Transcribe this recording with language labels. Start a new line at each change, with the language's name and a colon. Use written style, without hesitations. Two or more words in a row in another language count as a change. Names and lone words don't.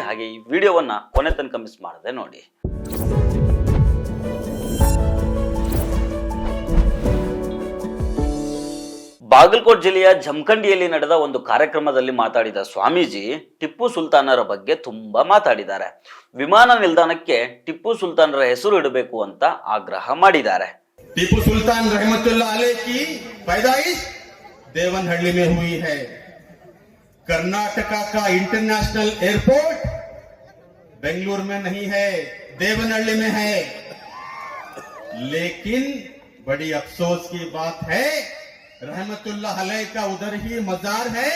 Kannada: ಹಾಗೆ ಈ ವಿಡಿಯೋವನ್ನ ಕೊನೆ ತನಕ ಮಿಸ್ ಮಾಡದೆ ನೋಡಿ. ಬಾಗಲಕೋಟೆ ಜಿಲ್ಲೆಯ ಜಮಖಂಡಿಯಲ್ಲಿ ನಡೆದ ಒಂದು ಕಾರ್ಯಕ್ರಮದಲ್ಲಿ ಮಾತಾಡಿದ ಸ್ವಾಮೀಜಿ ಟಿಪ್ಪು ಸುಲ್ತಾನರ ಬಗ್ಗೆ ತುಂಬಾ ಮಾತಾಡಿದ್ದಾರೆ. ವಿಮಾನ ನಿಲ್ದಾಣಕ್ಕೆ ಟಿಪ್ಪು ಸುಲ್ತಾನರ ಹೆಸರು ಇಡಬೇಕು ಅಂತ ಆಗ್ರಹ ಮಾಡಿದ್ದಾರೆ.
Hindi: ಟಿಪ್ಪು ಸುಲ್ತಾನ್
Arabic: رحمة الله عليه
Hindi: की पैदाइश देवनहल्ली में हुई है. कर्नाटका का
English: international airport
Hindi: बेंगलुरु में नहीं है, देवनहल्ली में है. लेकिन बड़ी अफसोस की बात है,
Arabic: رحمة الله عليه
Hindi: का उधर ही मजार है.